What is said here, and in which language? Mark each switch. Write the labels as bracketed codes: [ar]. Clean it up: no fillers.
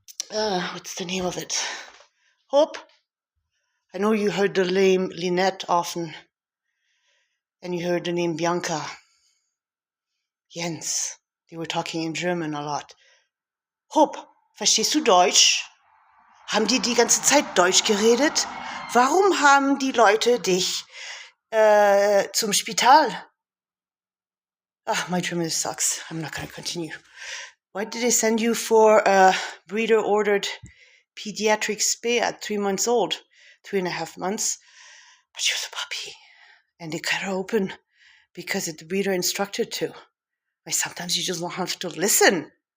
[en] What's the name of it? Hope. I know you heard the name Lynette often, and you heard the name Bianca. Jens. They were talking in German a lot. [de] Hope, verstehst du Deutsch? Haben die ganze Zeit Deutsch geredet? Warum haben die Leute dich zum Spital? [en] My German sucks. I'm not going to continue. Why did they send you for a breeder-ordered pediatric spay at 3 months old? 3.5 months. But she was a puppy. And they cut her open because the breeder instructed to. Like sometimes you just don't have to listen.